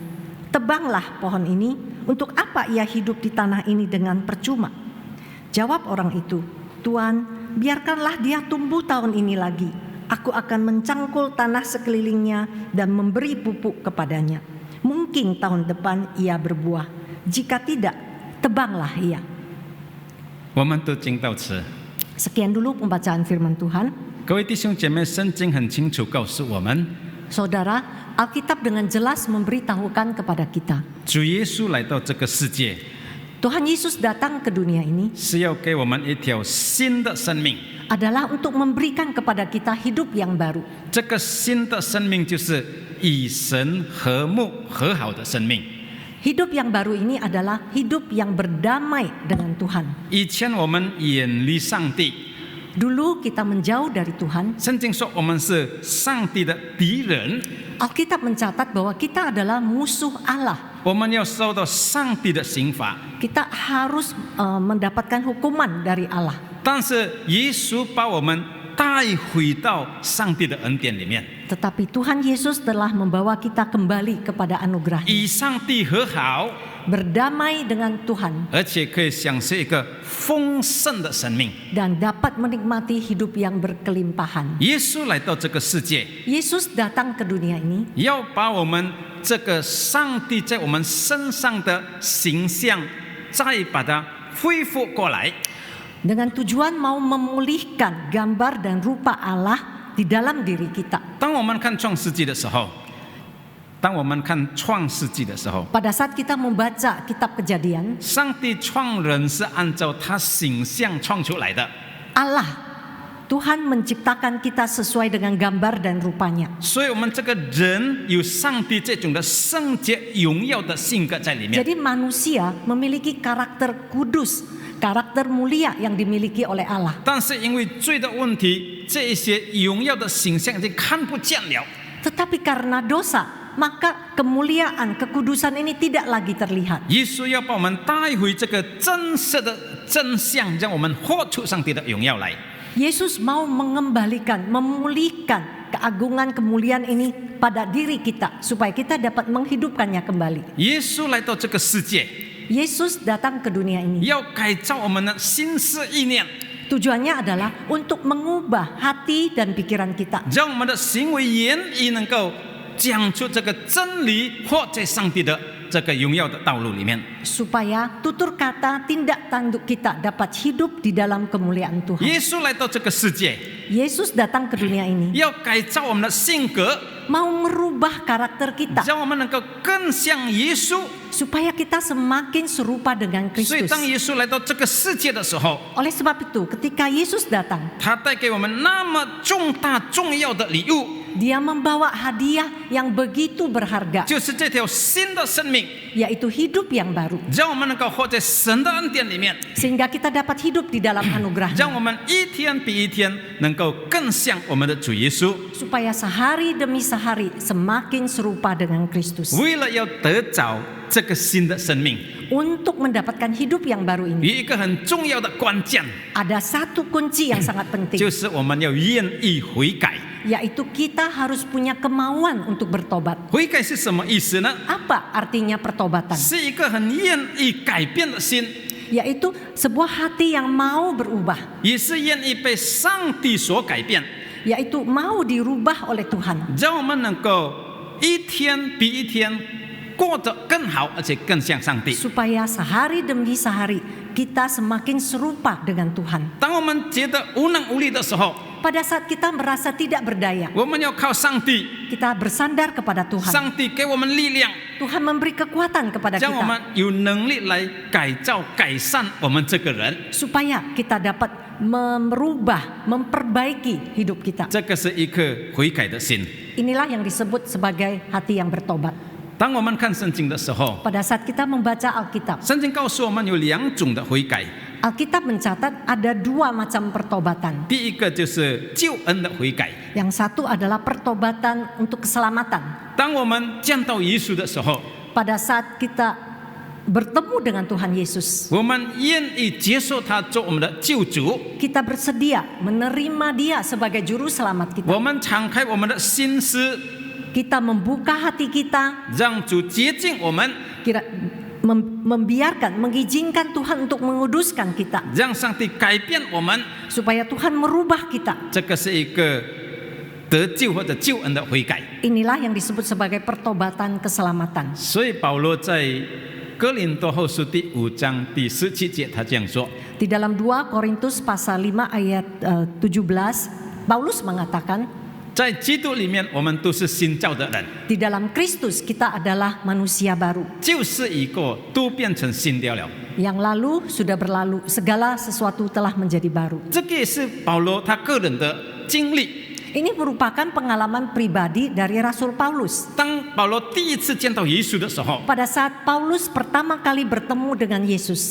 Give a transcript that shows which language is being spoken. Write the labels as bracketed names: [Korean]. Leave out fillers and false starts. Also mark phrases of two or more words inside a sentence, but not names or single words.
[Indonesian] Tebanglah pohon ini, untuk apa ia hidup di tanah ini dengan percuma?" Jawab orang itu, "Tuan, biarkanlah dia tumbuh tahun ini lagi. Aku akan mencangkul tanah sekelilingnya dan memberi pupuk kepadanya. Mungkin tahun depan ia berbuah. Jika tidak, tebanglah ia." [Chinese] 我们都听到此。 [Indonesian] Sekian dulu pembacaan firman Tuhan. [Chinese] 各位弟兄姐妹，圣经很清楚告诉我们， [Indonesian] Saudara, Alkitab dengan jelas memberitahukan kepada kita, [Chinese] 主耶稣来到这个世界， [Indonesian] Tuhan Yesus datang ke dunia ini [Chinese] 是要给我们一条新的生命。 [Indonesian] adalah untuk memberikan kepada kita hidup yang baru. [Chinese] 这个新的生命就是与神和睦和好的生命。 [Indonesian] Hidup yang baru ini adalah hidup yang berdamai dengan Tuhan. [Chinese] 以前我们远离上帝， [Indonesian] Dulu kita menjauh dari Tuhan. [Chinese] 圣经说我们是上帝的敌人， [Indonesian] Alkitab mencatat bahwa kita adalah musuh Allah. [Chinese] 我们要受到上帝的刑罚。 [Indonesian] Kita harus mendapatkan hukuman dari Allah. [Chinese] 但是耶稣把我们带回到上帝的恩典里面， [Indonesian] Tetapi Tuhan Yesus telah membawa kita kembali kepada anugerah-Nya. [Chinese] 与上帝和好， [Indonesian] berdamai dengan Tuhan, [Chinese] 而且可以享受一个丰盛的生命。 [Indonesian] dan dapat menikmati hidup yang berkelimpahan. [Chinese] 耶稣来到这个世界， [Indonesian] Yesus datang ke dunia ini [Chinese] 要把我们这个上帝在我们身上的形象，再把它恢复过来。 [Indonesian] dengan tujuan mau memulihkan gambar dan rupa Allah di dalam diri kita. [Chinese] 当我们看创世纪的时候， 当我们看创世纪的时候， [Indonesian] Pada saat kita membaca kitab Kejadian, [Chinese] 上帝创人是按照他形象创出来的， [Indonesian] Allah, Tuhan menciptakan kita sesuai dengan gambar dan rupanya. [Chinese] 所以我们这个人有上帝这种的圣洁荣耀的性格在里面。 [Indonesian] Jadi manusia memiliki karakter kudus, karakter mulia yang dimiliki oleh Allah. [Chinese] 但是因为罪的问题，这一些荣耀的形象已经看不见了。 [Indonesian] Tetapi karena dosa, maka kemuliaan, kekudusan ini tidak lagi terlihat. [Chinese] 耶稣要把我们带回这个真实的真相，让我们活出上帝的荣耀来。 [Indonesian] Yesus mau mengembalikan, memulihkan keagungan kemuliaan ini pada diri kita supaya kita dapat menghidupkannya kembali. [Chinese] 耶稣来到这个世界， [Indonesian] Yesus datang ke dunia ini. [Chinese] 要改造我们的心思意念， [Indonesian] Tujuannya adalah untuk mengubah hati dan pikiran kita [Chinese] 让我们的行为言语能够讲出这个真理，活在上帝的这个荣耀的道路里面。 [Indonesian] supaya tutur kata, tindak tanduk kita dapat hidup di dalam kemuliaan Tuhan. [Chinese] 耶稣来到这个世界， [Indonesian] Yesus datang ke dunia ini [Chinese] 要改造我们的性格， [Indonesian] mau merubah karakter kita [Chinese] 让我们能够更像耶稣。 [Indonesian] supaya kita semakin serupa dengan [Chinese] 所以 [Indonesian] Kristus. [Chinese] 当耶稣来到这个世界的时候， [Indonesian] Oleh sebab itu, ketika Yesus datang, [Chinese] 他带给我们那么重大重要的礼物， [Indonesian] Dia membawa hadiah yang begitu berharga, [Chinese] 就是这条新的生命， [Indonesian] yaitu hidup yang baru, [Chinese] 让我们能够活在神的恩典里面， [Indonesian] sehingga kita dapat hidup di dalam [Chinese] 让 [Indonesian] anugerah-Nya, [Chinese] 我们一天比一天能够更像我们的主耶稣。 [Indonesian] supaya sehari demi sehari semakin serupa dengan Kristus. [Chinese] 为了要得着这个新的生命， [Indonesian] Untuk mendapatkan hidup yang baru [Chinese] 有 [Indonesian] ini, [Chinese] 一个很重要的关键， [Indonesian] ada satu kunci yang sangat [Chinese] 就 [Indonesian] penting, [Chinese] 是我们要愿意悔改。 [Indonesian] yaitu kita harus punya kemauan untuk bertobat. [Chinese] 悔改是什么意思呢？ [Indonesian] Apa artinya pertobatan? [Chinese] 是一个很愿意改变的心， [Indonesian] Yaitu sebuah hati yang mau berubah, [Chinese] 也是愿意被上帝所改变， [Indonesian] yaitu mau dirubah oleh Tuhan, [Chinese] 让我们能够一天比一天过得更好，而且更像上帝。 [Indonesian] supaya sehari demi sehari kita semakin serupa dengan Tuhan. [Chinese] 当我们觉得无能无力的时候， [Indonesian] Pada saat kita merasa tidak berdaya, [Chinese] 我们要靠上帝， [Indonesian] kita bersandar kepada Tuhan. [Chinese] 上帝给我们力量， [Indonesian] Tuhan memberi kekuatan kepada [Chinese] 让我们 [Indonesian] kita [Chinese] 有能力来改造、改善我们这个人。 [Indonesian] supaya kita dapat merubah, memperbaiki hidup kita. [Chinese] 这个是一颗悔改的心。 [Indonesian] Inilah yang disebut sebagai hati yang bertobat. [Chinese] 当我们看圣经的时候， [Indonesian] Pada saat kita membaca Alkitab, [Chinese] 圣经告诉我们有两种的悔改。 [Indonesian] Alkitab mencatat ada dua macam pertobatan. [Chinese] 第一个就是救恩的悔改。 [Indonesian] Yang satu adalah pertobatan untuk keselamatan. [Chinese] 当我们见到耶稣的时候， [Indonesian] Pada saat kita bertemu dengan Tuhan Yesus, [Chinese] 我们愿意接受他做我们的救主， [Indonesian] kita bersedia menerima Dia sebagai juru selamat kita. [Chinese] 我们敞开我们的心思， [Indonesian] Kita membuka hati kita, [Chinese] 让主接近我们， [Indonesian] membiarkan, mengizinkan Tuhan untuk menguduskan kita, [Chinese] 让上帝改变我们。 [Indonesian] supaya Tuhan merubah kita. [Chinese] 这个是一个得救或者救恩的悔改。 [Indonesian] Inilah yang disebut sebagai pertobatan keselamatan. [Chinese] 所以保罗在哥林多后书第5章第17节，他这样说： [Indonesian] Di dalam 2 Korintus pasal 5 ayat 17, Paulus mengatakan, [Chinese] 在基督里面，我们都是新造的人， [Indonesian] di dalam Kristus kita adalah manusia baru. [Chinese] 旧事已过，都变成新的了。 [Indonesian] Yang lalu sudah berlalu, segala sesuatu telah menjadi baru. [Chinese] 这个也是保罗他个人的经历。 [Indonesian] Ini merupakan pengalaman pribadi dari Rasul Paulus. [Chinese] 当保罗第一次见到耶稣的时候， [Indonesian] Pada saat Paulus pertama kali bertemu dengan Yesus,